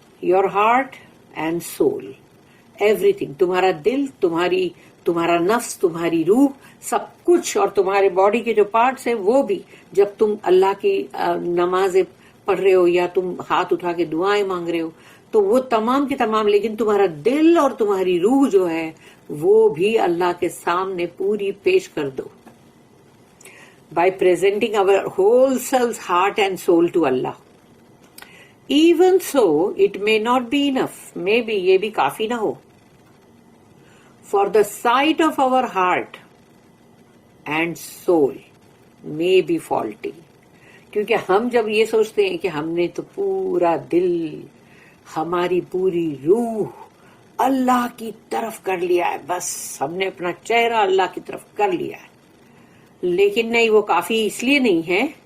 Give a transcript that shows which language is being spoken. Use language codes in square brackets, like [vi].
[en] your heart and soul, everything, [ur] تمہارا دل, تمہارا نفس, تمہاری روح, سب کچھ, اور تمہارے باڈی کے جو پارٹس ہیں وہ بھی. جب تم اللہ کی نمازیں پڑھ رہے ہو یا تم ہاتھ اٹھا کے دعائیں مانگ رہے ہو تو وہ تمام کے تمام, لیکن تمہارا دل اور تمہاری روح جو ہے وہ بھی اللہ کے سامنے پوری پیش کر دو. [en] By presenting our whole selves, heart and soul to Allah. Even so, it may not be enough. [ur] Maybe یہ بھی کافی نہ ہو. [en] For the sight of our heart and soul may be faulty. [ur] کیونکہ ہم جب یہ سوچتے ہیں کہ ہم نے تو پورا دل, ہماری پوری روح اللہ کی طرف کر لیا ہے, بس ہم نے اپنا چہرہ اللہ کی طرف کر لیا ہے, لیکن نہیں, وہ کافی اس لیے نہیں ہے